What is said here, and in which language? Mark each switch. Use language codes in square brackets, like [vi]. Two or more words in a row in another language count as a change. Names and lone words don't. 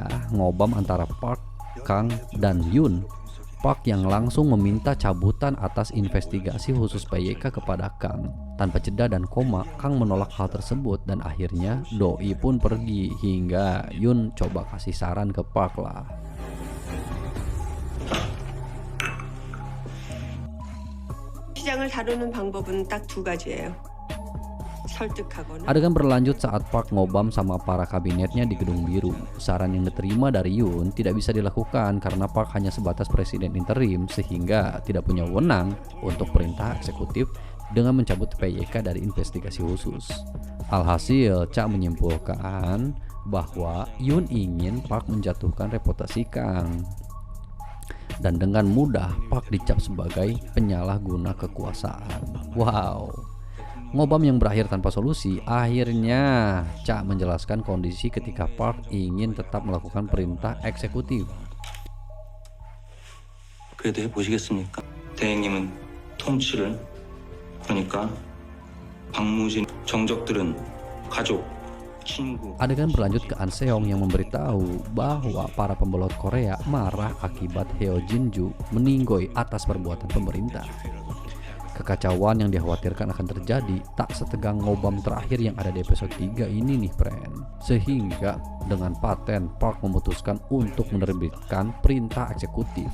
[id] Ngobam antara Park, Kang, dan Yun. Park yang langsung meminta cabutan atas investigasi khusus PYK kepada Kang. Tanpa jeda dan koma, Kang menolak hal tersebut dan akhirnya doi pun pergi hingga Yun coba kasih saran ke Park lah. [ko] 시장을 다루는 방법은 딱 두 가지예요. [id] Adegan berlanjut saat Park ngobam sama para kabinetnya di Gedung Biru. Saran yang diterima dari Yun tidak bisa dilakukan karena Park hanya sebatas presiden interim sehingga tidak punya wewenang untuk perintah eksekutif dengan mencabut PYK dari investigasi khusus. Alhasil, Cha menyimpulkan bahwa Yun ingin Park menjatuhkan reputasi Kang. Dan dengan mudah Park dicap sebagai penyalahguna kekuasaan. Wow. Ngobam yang berakhir tanpa solusi, akhirnya Cha menjelaskan kondisi ketika Park ingin tetap melakukan perintah eksekutif. [ko] 그래도 해보시겠습니까? 대행님은 통치를, 그러니까 박무진 정적들은 가족, 친구. [id] Adegan berlanjut ke An Seong yang memberitahu bahwa para pembelot Korea marah akibat Heo Jinju meninggoy atas perbuatan pemerintah. Kekacauan yang dikhawatirkan akan terjadi tak setegang ngobam terakhir yang ada di episode 3 ini nih, friend. Sehingga dengan paten Park memutuskan untuk menerbitkan perintah eksekutif.